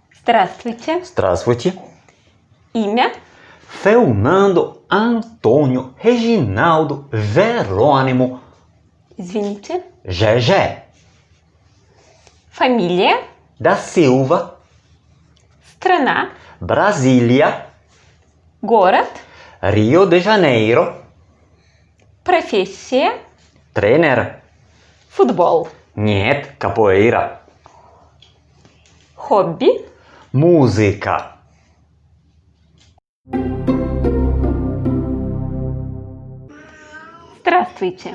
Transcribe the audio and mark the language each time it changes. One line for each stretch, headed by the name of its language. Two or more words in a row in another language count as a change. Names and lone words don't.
Russian: Здравствуйте. Здравствуйте. Имя? Fernando Antônio Reginaldo Jerônimo Извините. GG. Фамилия? Da Silva. Страна? Brasília. Город? Rio de Janeiro. Профессия? Тренер. Футбол. Нет, capoeira. Хобби? Música. Здравствуйте.